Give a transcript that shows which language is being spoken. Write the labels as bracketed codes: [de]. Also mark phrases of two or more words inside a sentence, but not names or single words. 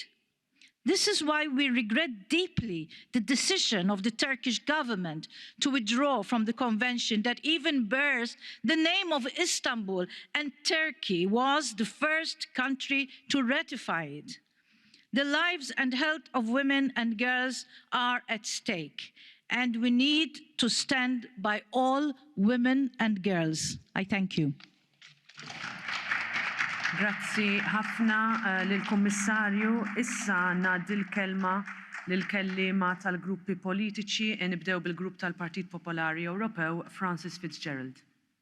[en] This is why we regret deeply the decision of the Turkish government to withdraw from the convention that even bears the name of Istanbul, and Turkey was the first country to ratify it. The lives and health of women and girls are at stake, and we need to stand by all women and girls. I thank you. [mt] Grazzi ħafna lill-Kummissarju. Issa ngħaddi l-kelma lill-kelliema tal-gruppi politiċi, nibdew bil-grupp tal-Partit Popolari Ewropew, Francis Fitzgerald.